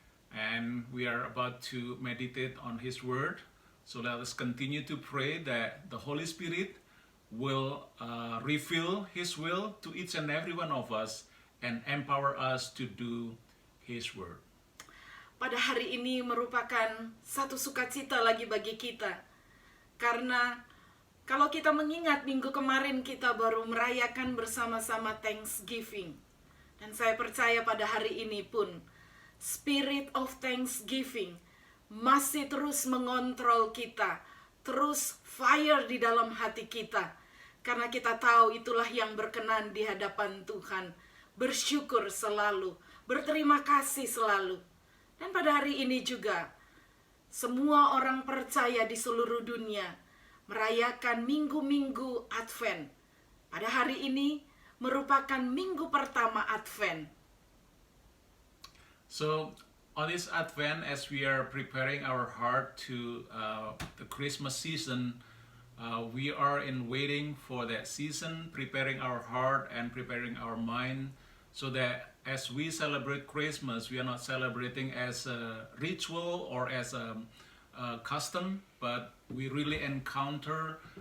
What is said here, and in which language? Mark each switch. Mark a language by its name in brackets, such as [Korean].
[English] And we are about to meditate on His Word. So let us continue to pray that the Holy Spirit will reveal His will to each and every one of us and empower us to do His Word. [Indonesian] Pada hari ini merupakan satu sukacita lagi bagi kita. Karena kalau kita mengingat minggu kemarin kita baru merayakan bersama-sama Thanksgiving. Dan saya percaya pada hari ini pun [English] Spirit of Thanksgiving [Indonesian] masih terus mengontrol kita, terus [English] fire [Indonesian] di dalam hati kita. Karena kita tahu itulah yang berkenan di hadapan Tuhan. Bersyukur selalu, berterima kasih selalu. Dan pada hari ini juga, semua orang percaya di seluruh dunia merayakan minggu-minggu Advent. Pada hari ini merupakan minggu pertama Advent. [English] So on this Advent, as we are preparing our heart to the Christmas season, we are in waiting for that season, preparing our heart and preparing our mind, so that as we celebrate Christmas, we are not celebrating as a ritual or as a custom, but we really encounter